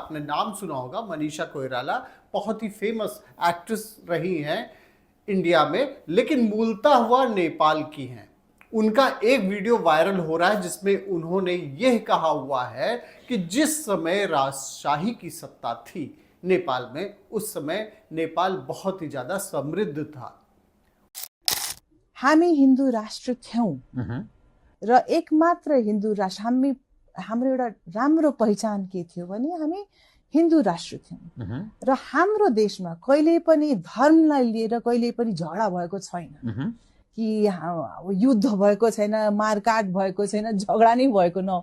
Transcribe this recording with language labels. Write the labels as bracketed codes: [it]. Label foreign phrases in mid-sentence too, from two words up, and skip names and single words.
[hi] आपने नाम सुना होगा, मनीषा कोइराला बहुत ही फेमस एक्ट्रेस रही हैं इंडिया में, लेकिन मूलतः हुआ नेपाल की हैं। उनका एक वीडियो वायरल हो रहा है जिसमें उन्होंने यह कहा हुआ है कि जिस समय राजशाही की सत्ता थी नेपाल में, उस समय नेपाल बहुत ही ज्यादा समृद्ध था। [ne] हामी हिन्दू राष्ट्र थियौं र एकमात्र हिन्दू राष्ट्र हाम्रो एउटा राम्रो पहिचान के थियो भने हामी हिन्दू राष्ट्र थियौं र हाम्रो देशमा कहिले पनि धर्मलाई लिएर कहिले पनि झगडा भएको छैन कि युद्ध भएको छैन, मारकाट भएको छैन, झगडा नै भएको न।